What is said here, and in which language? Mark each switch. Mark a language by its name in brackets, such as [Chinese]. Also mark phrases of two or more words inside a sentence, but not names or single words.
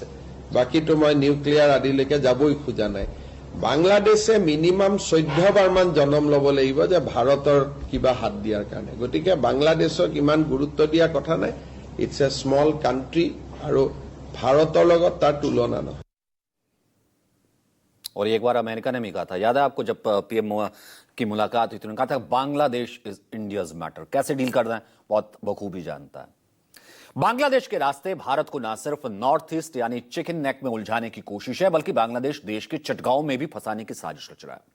[Assamese] বাকীটো মই নিউক্লিয়াৰ আদিলৈকে যাবই খোজা নাই। বাংলাদেশে মিনিমাম 14 বাৰমান জনম ল'ব লাগিব যে ভাৰতৰ কিবা হাত দিয়াৰ কাৰণে। গতিকে বাংলাদেশক ইমান গুৰুত্ব দিয়া কথা নাই। [English] it's a small country [Assamese] আৰু ভাৰতৰ লগত তাৰ তুলনা নহয়। [Hindi] और एक बार अमेरिका ने भी कहा था, याद है आपको, जब पीएम की मुलाकात हुई थी, उन्होंने कहा था [English] Bangladesh is India's matter. [Hindi] कैसे डील करना है बहुत बखूबी जानता है। बांग्लादेश के रास्ते भारत को न सिर्फ [English] north east [Hindi] यानी [English] chicken neck [Hindi] में उलझाने की कोशिश है, बल्कि बांग्लादेश देश के चटगांव में भी फंसाने की साजिश रच रहा है।